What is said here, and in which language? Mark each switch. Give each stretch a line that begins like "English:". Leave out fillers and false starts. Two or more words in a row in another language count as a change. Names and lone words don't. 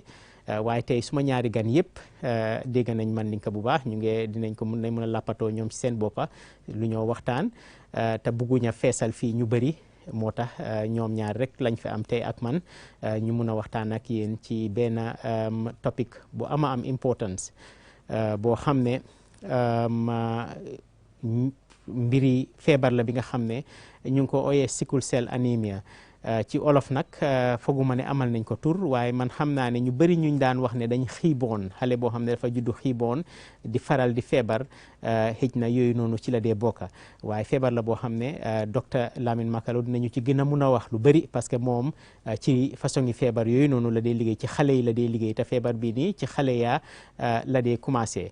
Wolof: waaye tey suma ñaari gan yëpp dégg nañ Mandinka bu baax, ñu ngi dinañ ko mën a lappatoo ñoom ci seen boppa lu ñoo waxtaan, te bëgguñ a feesal fii ñu bëri, moo tax ñoom ñaar rek lañ fi am tey ak man, ñu mun a waxtaan ak yéen ci benn topic bu ama am importance, boo xam ne mbiri feebar la bi nga xam ne ñu ngi ko ooyee
English: sickle cell anemia.
Wolof: Ci olof nag foguma ne amal nañ ko tur, waaye man xam naa ne ñu bëri ñuñ daan wax ne dañ xiiboon, xale boo xam ne dafa juddu xiiboon di faral di feebar, xëj na yooyu noonu ci la dee bokka. waaye feebar la boo xam ne docteur Lamin Makalo dinañu ci gën a mun a wax lu bëri,
French: parce que
Wolof: moom ci façon yi feebar yooyu noonu la dee liggéey, ci xale yi la dee liggéey, te feebar bii nii ci xale yaa la dee commencé.